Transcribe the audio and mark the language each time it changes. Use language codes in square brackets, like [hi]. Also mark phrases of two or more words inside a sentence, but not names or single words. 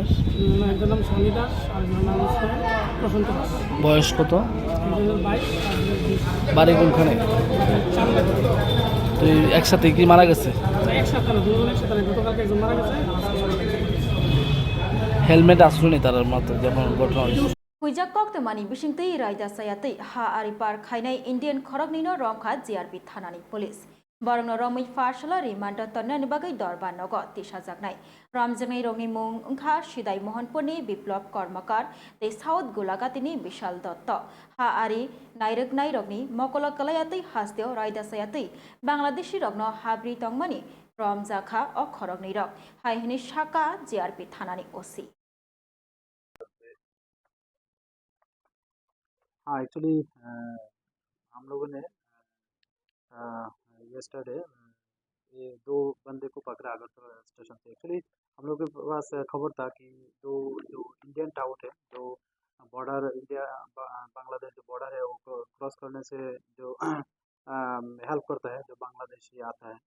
[bn] একজনের নাম স্বামী দাস আর একজনের নাম হচ্ছে প্রশান্ত দাস। বয়স কত? একজনের 22 আর একজনের 20। বাড়ি কোনখানে? চান্দা। তো এই একসাথে কি মারা গেছে? এক সপ্তাহ না, দুজন একসাথে না, গতকালকে একজন মারা গেছে আর আজকে সকালে একজন মারা গেছে। হেলমেট আসলো নি তার মাত্র যখন ঘটনা হয়েছে? [trp] Huijak kok temani bisingtei raida sayatei ha aripar khainai Indian khoroknino romkha GRP thanani police. Barangno romai farsala remand tonnani bagai dorban nogo tisajaknai. Ramjangai rongni mung ungkha Sidai Mohanpurni Biplop Kormakar tei South Gulagatini Bishal Dotto. Ha ari nairoknai rogni mokolo kalayatei hasdeo raida sayatei Bangladeshi rogno habri tongmani Ramjakha o khorokni rok. Haihini Shaka GRP thanani OC. [hi] हाँ एक्चुअली हम लोगों ने यस्टरडे ये दो बंदे को पकड़ा अगरतला स्टेशन से। एक्चुअली हम लोग के पास खबर था कि दो जो [en] Indian tout [hi] है जो बॉर्डर इंडिया बांग्लादेश जो बॉर्डर है वो क्रॉस करने से जो हेल्प करता है जो बांग्लादेशी आता है।